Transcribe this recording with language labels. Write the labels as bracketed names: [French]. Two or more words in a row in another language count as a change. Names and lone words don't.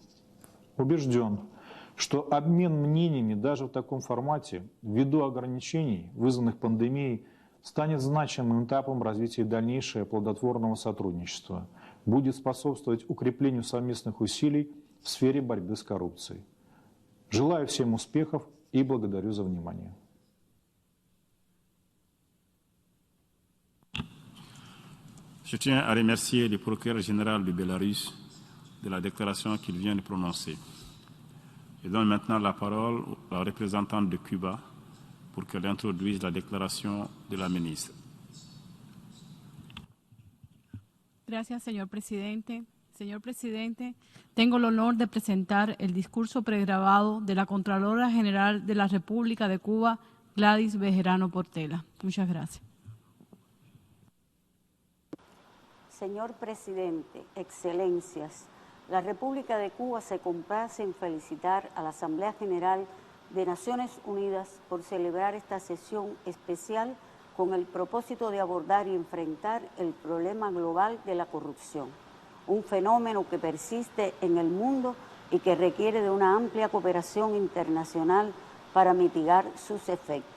[Russian] Убежден, что обмен мнениями даже в таком формате, ввиду ограничений, вызванных пандемией, станет значимым этапом развития дальнейшего плодотворного сотрудничества, будет способствовать укреплению совместных усилий в сфере борьбы с коррупцией. Желаю всем успехов и благодарю за внимание. [French] Je tiens à remercier le procureur général du Bélarus de la déclaration qu'il vient de prononcer. Je donne maintenant la parole à la représentante de Cuba pour qu'elle introduise la déclaration de la ministre. [Spanish] Gracias, señor presidente. Señor presidente, tengo el honor de presentar el discurso pregrabado de la Contralora General de la República de Cuba, Gladys Bejerano Portela. Muchas gracias. Señor presidente, excelencias, la República de Cuba se complace en felicitar a la Asamblea General de Naciones Unidas por celebrar esta sesión especial con el propósito de abordar y enfrentar el problema global de la corrupción, un fenómeno que persiste en el mundo y que requiere de una amplia cooperación internacional para mitigar sus efectos.